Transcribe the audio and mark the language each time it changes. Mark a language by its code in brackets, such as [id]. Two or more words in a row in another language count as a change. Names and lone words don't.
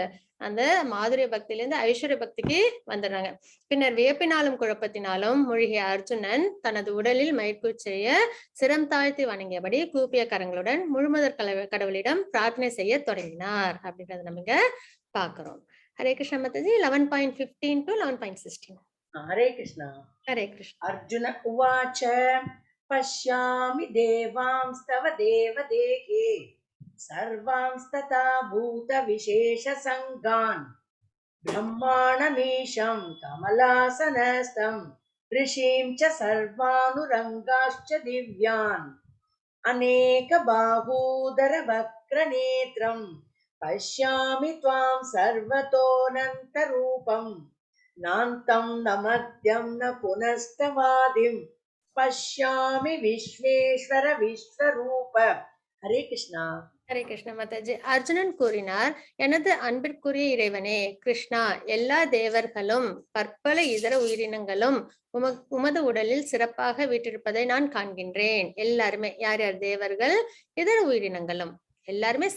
[ta] அந்த மாதுரிய பக்தியில இருந்து ஐஸ்வர்ய பக்திக்கு வந்துடுறாங்க. பின்னர் வியப்பினாலும் குழப்பத்தினாலும் மூழ்கிய அர்ஜுனன் தனது உடலில் மயிர்கூச்செய்ய சிரம் தாழ்த்தி வணங்கியபடி கூப்பிய கரங்களுடன் முழுமுதற் கடவுளிடம் பிரார்த்தனை செய்ய தொடங்கினார் அப்படின்றத நம்ம இங்க பாக்குறோம். ஹரே கிருஷ்ண மாதாஜி. 11.15 to 11.16. हरे कृष्णा. ஹரே கிருஷ்ண. [sa] अर्जुन उवाच पश्यामि देवांस्तव देवदेहे सर्वांस्तथा भूतविशेषसङ्गान् ब्रह्माणमीशं कमलासनस्थं ऋषीं च सर्वानुरङ्गाश्च दिव्यान् अनेकबाहूदरवक्त्रनेत्रं पश्यामि त्वां सर्वतोऽनन्तरूपम् नान्तं न मध्यं न पुनस्तवादिं पश्यामि विश्वेश्वर विश्वरूप. [ta] हरे कृष्णा. ஹரே கிருஷ்ண மாதாஜி. அர்ஜுனன் கூறினார், எனது அன்பிற்குரிய இறைவனே கிருஷ்ணா, எல்லா தேவர்களும் பற்பல இதர உயிரினங்களும் உமது உடலில் சிறப்பாக வீற்றிருப்பதை நான் காண்கின்றேன். எல்லாருமே, யார் யார் தேவர்கள், இதர உயிரினங்களும் எல்லாருமே சேர்ந்து, சரிங்களா?